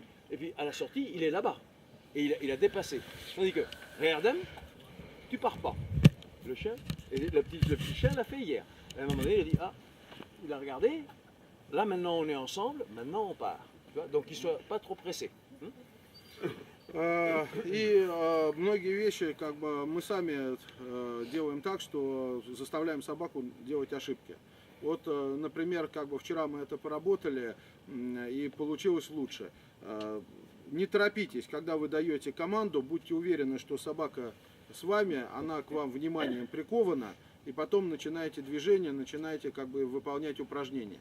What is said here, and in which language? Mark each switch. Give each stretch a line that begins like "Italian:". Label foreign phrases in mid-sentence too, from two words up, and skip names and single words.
French: Et puis à la sortie, il est là-bas. Et il a dépassé. Tandis que Reardem, tu pars pas. Le chien, et le petit chien l'a fait hier. Et à un moment donné, il a dit, ah, il a regardé, là maintenant on est ensemble, maintenant on part. Donc qu'ils ne soient pas trop pressés.
Russian: И многие вещи как бы мы сами делаем так, что заставляем собаку делать ошибки. Вот, например, как бы вчера мы это поработали и получилось лучше. Не торопитесь, когда вы даете команду, будьте уверены, что собака с вами, она к вам вниманием прикована, и потом начинаете движение, начинаете как бы выполнять упражнения.